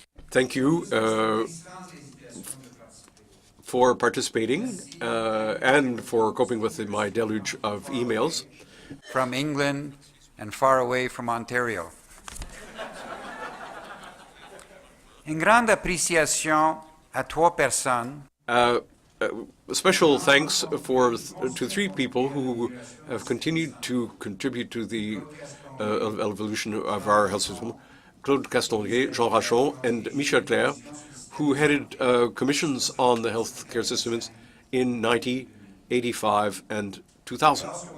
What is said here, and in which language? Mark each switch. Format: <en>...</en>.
<en>Thank you for participating and for coping with my deluge of emails. From England and far away from Ontario.</en> <fr>Une grande appréciation à trois personnes</fr> <en>Special thanks to three people who have continued to contribute to the evolution of our health system: Claude Castonguay, Jean Rachon, and Michel Claire, who headed commissions on the healthcare systems in 1985 and 2000.</en>